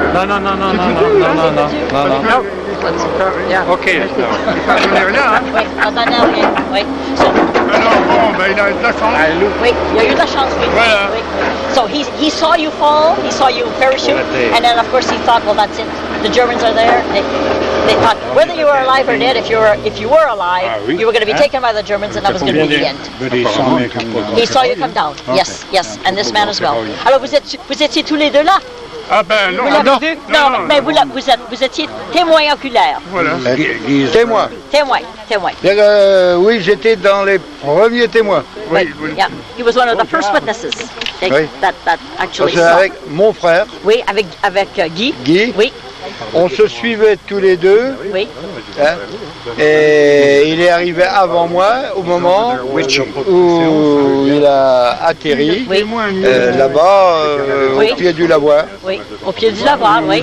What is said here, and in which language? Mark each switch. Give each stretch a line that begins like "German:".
French: Non. Ok. oui, dans un aérien, oui. So, Alors bon, ben il a eu de la chance. oui, il y a eu de la chance, oui. Voilà. Oui.
English: So he saw you fall, he saw you parachute, and then of course he thought, well, that's it. The Germans are there. They thought whether you were alive or dead, if you were alive, you were going to be taken by the Germans, and that was going to be the end. But he saw me come down. He saw you come down. Yes, and this man as well.
French: Alors vous étiez tous les deux là. Ah ben non. Vous l'avez vu? Non, mais vous étiez témoin oculaire. Voilà. Témoin. Témoin. Oui, j'étais dans les premiers témoins. Oui. Yeah.
English: He was one of the first witnesses that actually saw.
French: Avec mon frère. Oui, avec Guy. Guy. Oui. On se suivait tous les deux. Oui. Hein, et il est arrivé avant moi au moment où il a atterri là-bas au pied du lavoir. Oui, au pied du lavoir, oui.